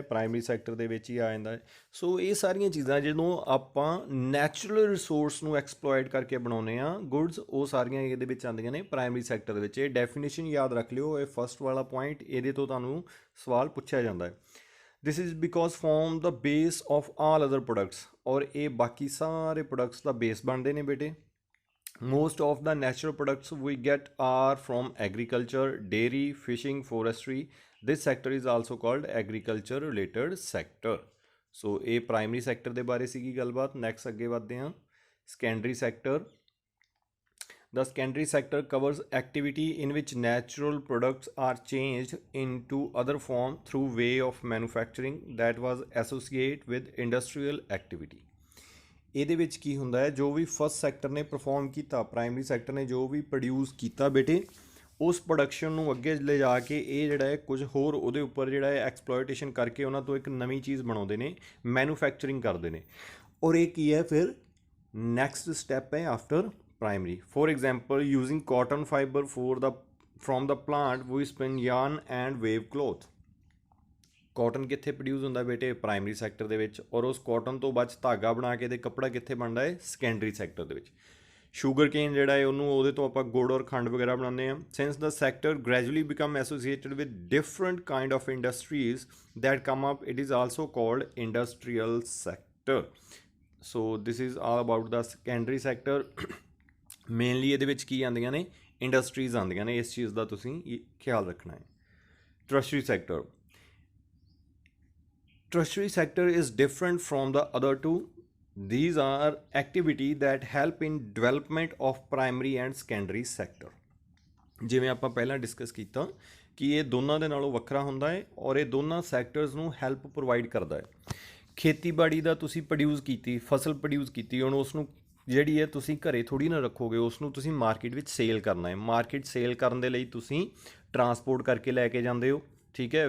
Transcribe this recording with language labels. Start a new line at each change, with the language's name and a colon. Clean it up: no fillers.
Punjabi: Primary sector ਦੇ ਵਿੱਚ ਹੀ ਆ ਜਾਂਦਾ ਹੈ। ਸੋ ਇਹ ਸਾਰੀਆਂ ਚੀਜ਼ਾਂ ਜਦੋਂ ਆਪਾਂ ਨੈਚੁਰਲ ਰਿਸੋਰਸ ਨੂੰ ਐਕਸਪਲੋਇਟ ਕਰਕੇ ਬਣਾਉਂਦੇ ਹਾਂ ਗੁੱਡਸ, ਉਹ ਸਾਰੀਆਂ ਇਹਦੇ ਵਿੱਚ ਆਉਂਦੀਆਂ ਨੇ ਪ੍ਰਾਇਮਰੀ ਸੈਕਟਰ ਦੇ ਵਿੱਚ। ਇਹ ਡੈਫੀਨੇਸ਼ਨ ਯਾਦ ਰੱਖ ਲਿਓ, ਇਹ ਫਸਟ ਵਾਲਾ ਪੁਆਇੰਟ, ਇਹਦੇ ਤੋਂ ਤੁਹਾਨੂੰ ਸਵਾਲ ਪੁੱਛਿਆ ਜਾਂਦਾ ਹੈ।
English: this is because form the base of all other products,
Punjabi: ਔਰ ਇਹ ਬਾਕੀ ਸਾਰੇ ਪ੍ਰੋਡਕਟਸ ਦਾ ਬੇਸ ਬਣਦੇ ਨੇ ਬੇਟੇ।
English: Most of the natural products we get are from agriculture, dairy, fishing, forestry. This sector is also called agriculture related sector.
Punjabi: So ਇਹ primary sector ਦੇ ਬਾਰੇ ਸੀਗੀ ਗੱਲਬਾਤ। ਨੈਕਸਟ ਅੱਗੇ ਵਧਦੇ ਹਾਂ। Secondary sector.
English: The secondary sector covers activity in which natural products are changed into other form through way of manufacturing that was associated with industrial activity.
Punjabi: ਇਹਦੇ ਵਿੱਚ ਕੀ ਹੁੰਦਾ ਹੈ? ਜੋ ਵੀ ਫਸਟ ਸੈਕਟਰ ਨੇ ਪਰਫੋਰਮ ਕੀਤਾ, ਪ੍ਰਾਇਮਰੀ ਸੈਕਟਰ ਨੇ ਜੋ ਵੀ produce ਕੀਤਾ ਬੇਟੇ, ਉਸ ਪ੍ਰੋਡਕਸ਼ਨ ਨੂੰ ਅੱਗੇ ਲੈ ਜਾ ਕੇ ਇਹ ਜਿਹੜਾ ਹੈ ਕੁਝ ਹੋਰ ਉਹਦੇ ਉੱਪਰ ਜਿਹੜਾ ਹੈ ਐਕਸਪਲੋਇਟੇਸ਼ਨ ਕਰਕੇ ਉਹਨਾਂ ਤੋਂ ਇੱਕ ਨਵੀਂ ਚੀਜ਼ ਬਣਾਉਂਦੇ ਨੇ, ਮੈਨੂਫੈਕਚਰਿੰਗ ਕਰਦੇ ਨੇ। ਔਰ ਇਹ ਕੀ ਹੈ ਫਿਰ?
English: Next step ਹੈ after primary. For example, using cotton fibre from the plant we spin yarn and weave cloth.
Punjabi: Cotton ਕਿੱਥੇ ਪ੍ਰੋਡਿਊਸ ਹੁੰਦਾ ਬੇਟੇ? ਪ੍ਰਾਇਮਰੀ ਸੈਕਟਰ ਦੇ ਵਿੱਚ। ਔਰ ਉਸ ਕਾਟਨ ਤੋਂ ਬਾਅਦ ਧਾਗਾ ਬਣਾ ਕੇ ਤੇ ਕੱਪੜਾ ਕਿੱਥੇ ਬਣਦਾ ਹੈ? ਸੈਕੰਡਰੀ ਸੈਕਟਰ ਦੇ ਵਿੱਚ। ਸ਼ੂਗਰ ਕੇਨ ਜਿਹੜਾ ਹੈ ਉਹਨੂੰ, ਉਹਦੇ ਤੋਂ ਆਪਾਂ ਗੁੜ ਔਰ ਖੰਡ ਵਗੈਰਾ ਬਣਾਉਂਦੇ ਹਾਂ।
English: Since the sector gradually become associated with different kind of industries that come up, it is also called industrial sector. So this is all about the secondary sector.
Punjabi: Mainly ਇਹਦੇ ਵਿੱਚ ਕੀ ਆਉਂਦੀਆਂ ਨੇ? ਇੰਡਸਟਰੀਜ਼ ਆਉਂਦੀਆਂ ਨੇ, ਇਸ ਚੀਜ਼ ਦਾ ਤੁਸੀਂ ਖਿਆਲ ਰੱਖਣਾ ਹੈ। Tertiary sector.
English: Tertiary sector is different from the other two. These are activities that help in development of primary and secondary sector.
Punjabi: ਜਿਵੇਂ ਆਪਾਂ ਪਹਿਲਾਂ ਡਿਸਕਸ ਕੀਤਾ ਕਿ ਇਹ ਦੋਨਾਂ ਦੇ ਨਾਲੋਂ ਵੱਖਰਾ ਹੁੰਦਾ ਹੈ ਔਰ ਇਹ ਦੋਨਾਂ ਸੈਕਟਰਸ ਨੂੰ ਹੈਲਪ ਪ੍ਰੋਵਾਈਡ ਕਰਦਾ ਹੈ। ਖੇਤੀਬਾੜੀ ਦਾ ਤੁਸੀਂ ਪ੍ਰੋਡਿਊਸ ਕੀਤੀ, ਫਸਲ ਪ੍ਰੋਡਿਊਸ ਕੀਤੀ, ਹੁਣ ਉਸ ਨੂੰ ਜਿਹੜੀ ਹੈ ਤੁਸੀਂ ਘਰੇ ਥੋੜ੍ਹੀ ਨਾ ਰੱਖੋਗੇ, ਉਸ ਨੂੰ ਤੁਸੀਂ ਮਾਰਕੀਟ ਵਿੱਚ ਸੇਲ ਕਰਨਾ ਹੈ। ਮਾਰਕੀਟ ਸੇਲ ਕਰਨ ਦੇ ਲਈ ਤੁਸੀਂ ਟਰਾਂਸਪੋਰਟ ਕਰਕੇ ਲੈ ਕੇ ਜਾਂਦੇ ਹੋ, ਠੀਕ ਹੈ।